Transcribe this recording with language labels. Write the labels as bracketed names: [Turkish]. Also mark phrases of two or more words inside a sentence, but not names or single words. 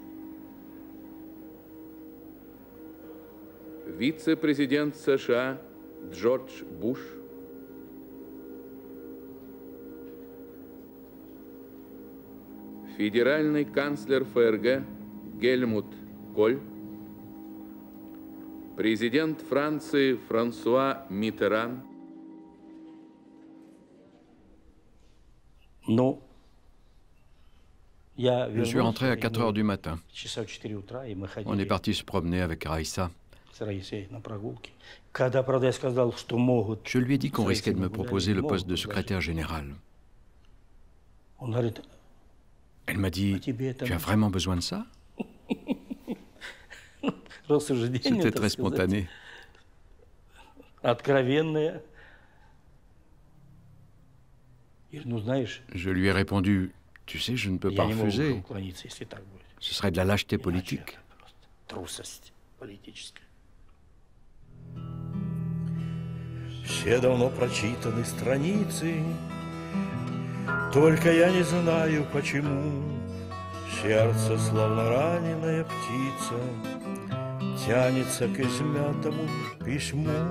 [Russian] вице-президент США Джордж Буш, федеральный канцлер ФРГ Гельмут Коль, президент Франции Франсуа Миттеран. [French] Je suis rentré à 4 heures du matin. On est parti se promener avec Raïssa. Je lui ai dit qu'on risquait de me proposer le poste de secrétaire général. Elle m'a dit, tu as vraiment besoin de ça? C'était très spontané. Je lui ai répondu, tu sais, je ne peux pas refuser. Ce serait de la lâcheté politique. [Russian] Все давно прочитаны страницы, только я не знаю почему. Сердце, словно раненая птица, тянется к измятому письму.